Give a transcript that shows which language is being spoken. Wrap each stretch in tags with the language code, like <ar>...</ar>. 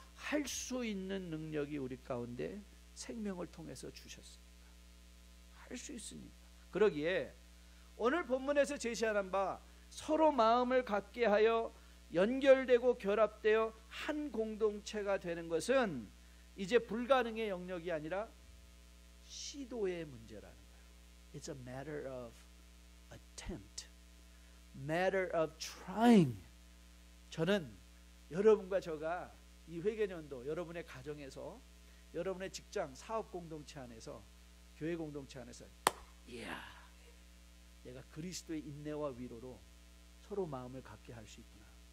<ko>할 수 있는 능력이 우리 가운데 생명을 통해서 주셨으니까. 할 수 있으니까. 그러기에 오늘 본문에서 제시하는 바 서로 마음을 같게 하여 연결되고 결합되어 한 공동체가 되는 것은 이제 불가능의 영역이 아니라 시도의 문제라는 거예요.</ko> <en>It's a matter of attempt, matter of trying.</en> <ko>저는 여러분과 저가 이 회개년도 여러분의 가정에서, 여러분의 직장, 사업 공동체 안에서, 교회 공동체 안에서 내가 그리스도의 인내와 위로로 서로 마음을 갖게 할 수 있구나.</ko>